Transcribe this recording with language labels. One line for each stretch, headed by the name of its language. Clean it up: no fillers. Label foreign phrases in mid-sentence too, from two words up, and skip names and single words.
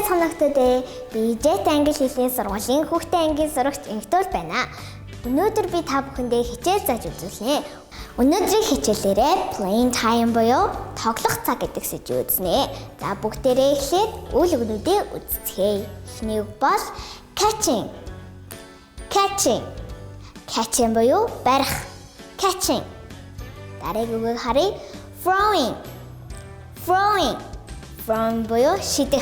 Mongolian: монголчуудаа би Jet англи хэлний сургуулийн хүүхдийн ангийн сурагч Инхтүүл байна. Өнөөдөр би та бүхэндээ хичээл зааж үзүүлнэ. Өнөөдрийн хичээлээрээ
English: playing time
Mongolian: буюу тоглох цаг гэдэг сэдвийг үзнэ. За бүгдээрээ эхлээд үйл өгнүүдээ үзцгээе. Эхний үг бол catching. Catching буюу барих. Catching. Дараагийн үгийг харъя. Throwing буюу шидэх.